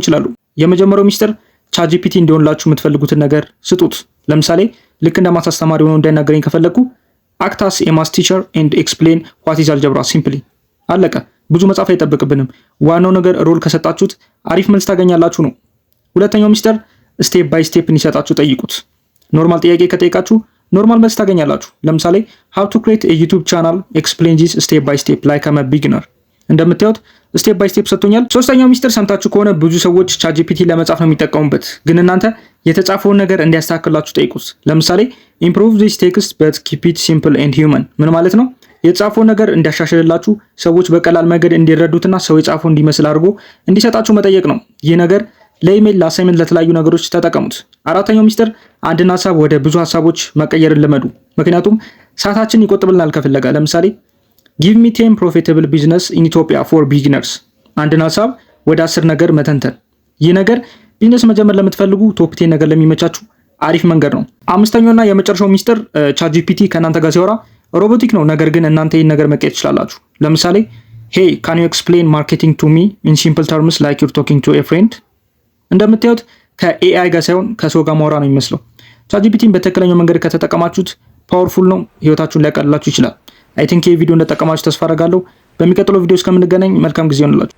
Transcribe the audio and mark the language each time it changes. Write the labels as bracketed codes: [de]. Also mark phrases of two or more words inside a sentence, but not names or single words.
[am] ይችላሉ። የመጀመሪያው ሚስጥር ቻትጂፒቲ እንዲሆንላችሁ የምትፈልጉትን ነገር ስጡት። ለምሳሌ ልክ እንደ ማስ አስተማሪ ሆኖ እንዳይናገረኝ ከፈለኩ [en] act as a math teacher and explain what is algebra simply። [am] አለቀ። ብዙ መጻፍ አይጠብቅብንም። ዋናው ነገር ሮል ከሰጣችሁት አሪፍ መልስ ታገኛላችሁ ነው። ሁለተኛው ሚስጥር [en] step by step [am] እንዲሰጣችሁ ጠይቁት። ኖርማል ጥያቄ ከጠይቃችሁ ኖርማል መልስ ታገኛላችሁ። ለምሳሌ [en] how to create a YouTube channel explain this step by step like I'm a beginner። [am] እንደምታዩት [en] step by step [am] ሰጥቶኛል። ሶስተኛው ሚስጥር ሰምታችሁ ከሆነ ብዙ ሰዎች ቻትጂፒቲ ለመጻፍ ነው የሚጠቀሙበት፣ ግን እናንተ የተጻፈውን ነገር እንዲያስተካክላችሁ ጠይቁት። ለምሳሌ [en] improve this text but keep it simple and human። [am] ምን ማለት ነው? የተጻፈውን ነገር እንዲያሻሽልላችሁ፣ ሰዎች በቀላል መንገድ እንዲረዱትና ሰው የጻፈው እንዲመስል አድርጎ እንዲሰጣችሁ መጠየቅ ነው። ይህ ነገር ለኢሜል፣ ለአሳይመንት፣ ለተለያዩ ነገሮች ተጠቀሙት። አራተኛው ሚስጥር አንድን ሀሳብ ወደ ብዙ ሀሳቦች መቀየርን ልመዱ። ምክንያቱም ሰዓታችን ይቆጥብልናል ከፍለጋ። ለምሳሌ [en] give me 10 profitable business in Ethiopia for beginners። [am] አንድን ሀሳብ ወደ 10 ነገር መተንተን። ይህ ነገር ቢዝነስ መጀመር ለምትፈልጉ ቶፕ 10 ነገር ለሚመቻችሁ አሪፍ መንገድ ነው። አምስተኛውና የመጨረሻው ሚስጥር ቻትጂፒቲ ከእናንተ ጋር ሲያወራ ሮቦቲክ ነው፣ ነገር ግን እናንተ ይህን ነገር መቀየር ትችላላችሁ። ለምሳሌ [en] hey can you explain marketing to me in simple terms like you're talking to a friend። [am] እንደምታዩት ከኤአይ ጋር ሳይሆን ከሰው ጋር ማውራ ነው የሚመስለው። ቻትጂፒቲን በትክክለኛው መንገድ ከተጠቀማችሁት ፓወርፉል ነው፣ ህይወታችሁን ሊያቀልላችሁ ይችላል። [en] I think [am] ይህ ቪዲዮ እንደተጠቀማችሁ ተስፋ አደርጋለሁ። በሚቀጥለው ቪዲዮ እስከምንገናኝ መልካም ጊዜ ይሆንላችሁ።